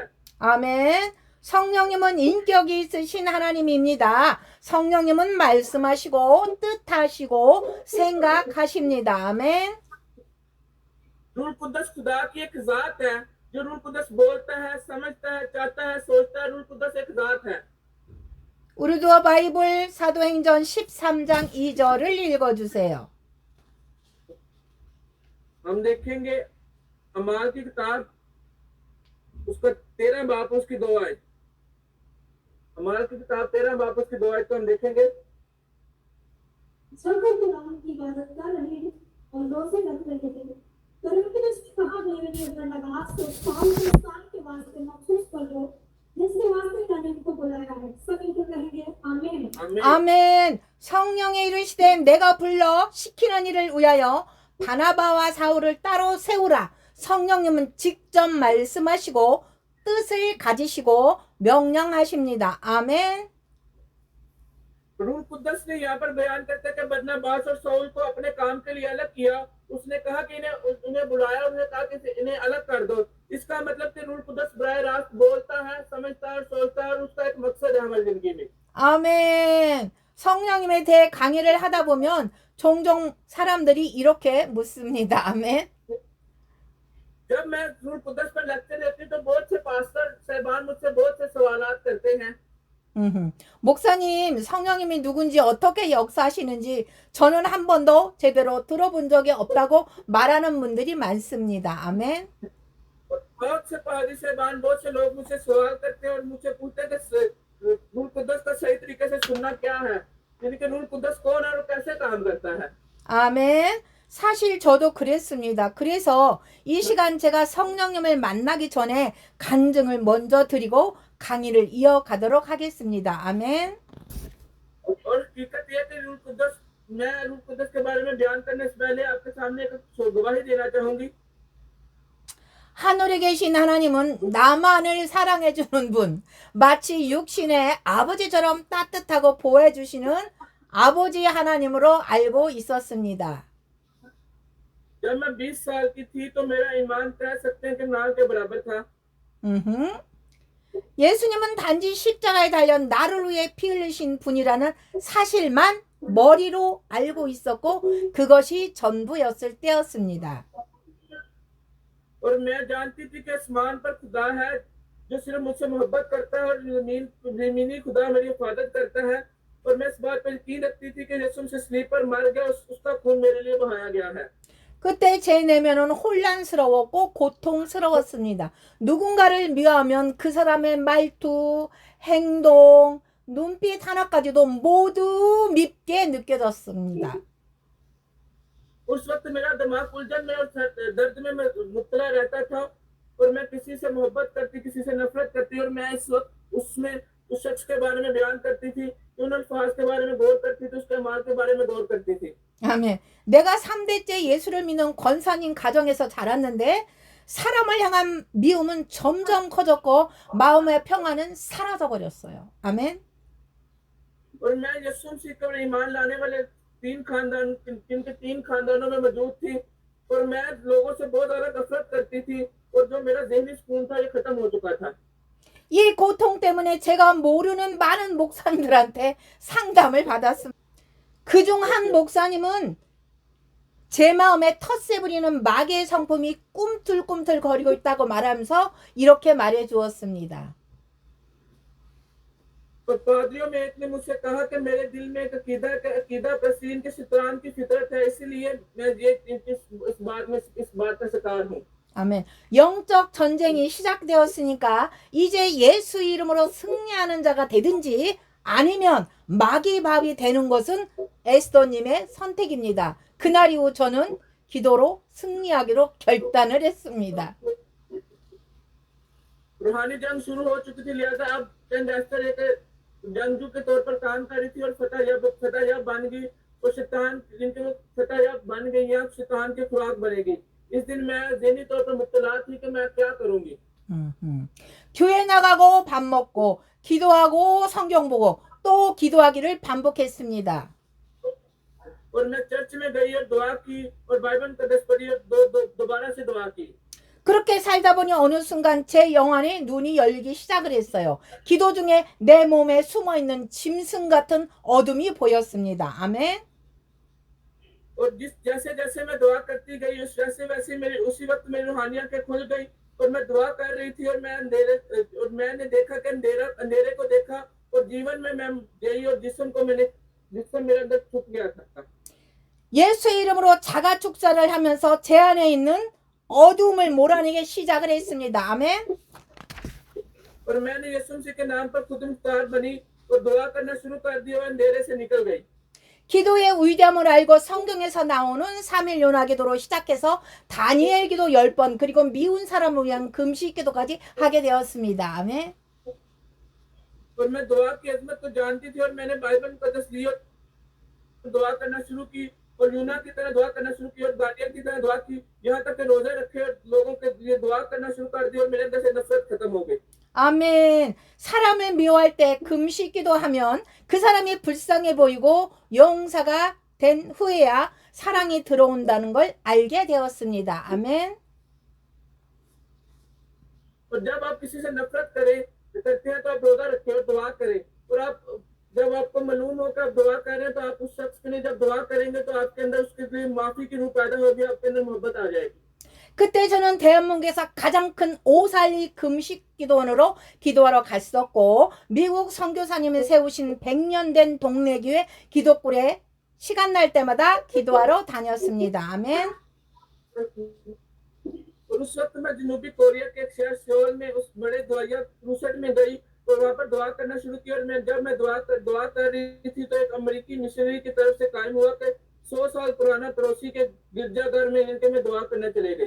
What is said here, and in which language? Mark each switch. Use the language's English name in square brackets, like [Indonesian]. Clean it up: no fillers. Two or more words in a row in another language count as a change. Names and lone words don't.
[Korean] 아멘. 성령님은 인격이 있으신 하나님입니다. 성령님은 말씀하시고 뜻하시고 생각하십니다. 아멘. [Urdu] روح قدس خدا کی ایک ذات ہے جو روح قدس بولتا ہے، سمجھتا ہے، چاہتا ہے، سوچتا ہے. روح قدس ایک ذات ہے. [Korean] 우르두어 바이블 사도행전 13장 2절을 읽어주세요. [Urdu] ہم دیکھیں گے اعمال کی کتاب اس کا 13 باب اس کی 2 آیت. اعمال کی کتاب 13 باب اس کی 2 آیت کو ہم دیکھیں گے. جب وہ خداون کی عبادت کر رہے اور روزے رکھ رہے تھے تو ان کے اس نے کہا میرے لیے اپنا نماز کو سال کے واسطے مخصوص کر دو جس کے واسطے میں نے ان کو بلایا ہے. سبھی تو کہیں گے آمین. आमीन। [Korean] 아멘. 성령에 이르시되 내가 불러 시키는 일을 위하여 바나바와 사울을 따로 세우라. 성령님은 직접 말씀하시고 뜻을 가지시고 명령하십니다. 아멘. [Urdu] روح قدس نے یہاں پر بیان کرتے کہ برنباس اور ساؤل کو اپنے کام کے لیے الگ کیا. اس نے کہا کہ انہیں بلایا، انہیں کہا کہ انہیں الگ کر دو. اس کا مطلب کہ روح قدس براہ راست بولتا ہے، سمجھتا ہے اور سوچتا ہے اور اس کا ایک مقصد ہے ہماری زندگی میں. [Korean] 아멘. 성령님에 대해 강의를 하다 보면 종종 사람들이 이렇게 묻습니다. 아멘. [Urdu] جب میں روح قدس پر لیکچر دیتی ہوں تو بہت سے پاسٹر صاحبان مجھ سے بہت سے سوالات کرتے ہیں. [Korean] 목사님, 성령님이 누군지 어떻게 역사하시는지 저는 한 번도 제대로 들어본 적이 없다고 말하는 분들이 많습니다. 아멘. [Urdu] بہت سے پادری صاحبان بہت سے لوگ مجھ سے سوال کرتے ہیں اور مجھ سے پوچھتے ہیں کہ روح قدس کا صحیح طریقے سے سننا کیا ہے، یعنی کہ روح قدس کون ہے اور کیسے کام کرتا ہے. [Korean] 아멘. 사실 저도 그랬습니다. 그래서 이 시간 제가 성령님을 만나기 전에 간증을 먼저 드리고 강의를 이어가도록 하겠습니다. 아멘. [Urdu] اور حقیقت یہ کہ میں روح قدس کے بارے میں بیان کرنے سے پہلے آپ کے سامنے ایک گواہی دینا چاہوں گی. [Korean] 하늘에 계신 하나님은 나만을 사랑해 주는 분, 마치 육신의 아버지처럼 따뜻하고 보호해 주시는 아버지 하나님으로 알고 있었습니다. [Urdu] جب میں 20 سال کی تھی تو میرا ایمان کہہ سکتے ہیں کہ ناؤ کے برابر تھا. [Korean] 예수님은 단지 십자가에 달려 나를 위해 피 흘리신 분이라는 사실만 머리로 알고 있었고 그것이 전부였을 때였습니다. [Urdu] اور میں جانتی تھی کہ آسمان پر خدا ہے جو صرف مجھ سے محبت کرتا ہے اور زمینی خدا میری حفاظت کرتا ہے. اور میں اس بات پر یقین رکھتی تھی کہ یسوع مسیح صلیب پر مر گیا، اس کا خون میرے لیے بہایا گیا ہے. [Korean] 그때 제 내면은 혼란스러웠고 고통스러웠습니다. 누군가를 미워하면 그 사람의 말투, 행동, 눈빛 하나까지도 모두 밉게 느껴졌습니다. [Urdu] اس وقت میرا دماغ الجھن میں اور درد میں مبتلا رہتا تھا اور میں کسی سے محبت کرتی، کسی سے نفرت کرتی اور میں اس وقت اس میں اس شخص کے بارے میں بیان کرتی تھی، ان الفاظ کے بارے میں غور کرتی تھی، اس کے مال کے بارے میں غور کرتی تھی. [Korean] 아멘. 내가 3대째 예수를 믿는 권사님 가정에서 자랐는데 사람을 향한 미움은 점점 커졌고 마음의 평안은 사라져 버렸어요. 아멘. [Urdu] اور میں یسوع مسیح پر ایمان لانے والے جن کے 3 خاندانوں میں موجود تھی اور میں لوگوں سے بہت زیادہ نفرت کرتی تھی اور جو میرا ذہنی سکون تھا یہ ختم ہو چکا تھا. [Korean] 이 고통 때문에 제가 모르는 많은 목사님들한테 상담을 받았습니다. 그중 한 목사님은 제 마음에 텃세 부리는 마귀의 성품이 꿈틀꿈틀 거리고 있다고 말하면서 이렇게 말해 주었습니다. [Urdu] اور پادریوں میں ایک نے مجھ سے کہا کہ میرے دل میں ایک عقیدہ پرسین کے شیطان کی فطرت ہے، اسی لیے میں اس بات کا شکار ہوں. [Korean] 아멘. 영적 전쟁이 시작되었으니까 이제 예수 이름으로 승리하는 자가 되든지 아니면 마귀 밥이 되는 것은 에스더님의 선택입니다. 그날 이후 저는 기도로 승리하기로 결단을 했습니다. [Urdu] روحانی جنگ شروع ہو چکی تھی، لہٰذا اب چند استر ایک جنگجو کے طور پر کام کر رہی تھی اور فتح بن گئی اور شیطان جن کے وہ فتح بن گئی یا شیطان کی خوراک بنے گی. اس دن میں ذہنی طور پر مبتلا تھی کہ میں کیا کروں گی. [Korean] 교회 나가고 밥 먹고 기도하고 성경 보고 또 기도하기를 반복했습니다. [Urdu] اور میں چرچ میں گئی اور دعا کی اور بائبل قدس پڑھی اور دوبارہ سے دعا کی. [Korean] 그렇게 살다 보니 어느 순간 제 영안에 눈이 열리기 시작을 했어요. 기도 중에 내 몸에 숨어있는 짐승 같은 어둠이 보였습니다. 아멘. [Urdu] اور جیسے جیسے میں دعا کرتی گئی ویسے اسی وقت میری روحانی آنکھیں کھل گئی اور میں دعا کر رہی تھی اور میں نے دیکھا کہ اندھیرے کو دیکھا اور جیون میں میں گئی اور جسم میرے اندر چھپ گیا تھا. [Korean] 예수의 이름으로 자가 축사를 하면서 제 안에 있는 어둠을 몰아내기 시작을 했습니다. 아멘. [Urdu] اور میں نے یسوع مسیح کے نام پر خود مختار بنی اور دعا کرنا شروع کر دیا اور اندھیرے سے نکل گئی. [Korean] 기도의 위대함을 알고 성경에서 나오는 3일 요나기도로 시작해서 다니엘 기도 10번 그리고 미운 사람을 위한 금식 기도까지 하게 되었습니다. 아멘. [Urdu] اور میں دعا کی عظمت کو جانتی تھی اور میں نے بائبل قدس لی اور دعا کرنا شروع کی اور یونا کی طرح دعا کرنا شروع کی اور دانیال کی طرح دعا کی، یہاں تک کہ روزے رکھے اور لوگوں کے لیے دعا کرنا شروع کر دیا اور میرے اندر سے نفرت ختم ہو گئی. [Korean] 아멘. 사람을 미워할 때 금식 기도하면 그 사람이 불쌍해 보이고 용사가 된 후에야 사랑이 들어온다는 걸 알게 되었습니다. 아멘. [Urdu] اور جب آپ کسی سے نفرت کرتے ہیں تو آپ روزہ رکھیں اور دعا کریں اور آپ جب آپ کو معلوم ہو کہ آپ دعا کر رہے ہیں تو آپ اس شخص کے لیے جب دعا کریں گے تو آپ کے اندر اس کے لیے معافی کی روح پیدا ہوگی، آپ کے اندر محبت آ جائے گی. [Korean] 그때 저는 대한민국에서 가장 큰 오살리 금식 기도원으로 기도하러 갔었고 미국 선교사님이 세우신 100년 된 동네교회 기도굴에 시간 날 때마다 기도하러 다녔습니다. 아멘. [Urdu] اور اس وقت میں جنوبی کوریا کے ایک شہر سیول میں اس بڑے دعائیہ کروسیڈ میں گئی اور وہاں پر دعا کرنا شروع کیا اور میں جب میں دعا کر رہی تھی تو ایک امریکی مشنری کی طرف سے قائم ہوا کہ 100 سال پرانا پڑوسی کے گرجا گھر میں ان کے میں دعا کرنے چلے گئے.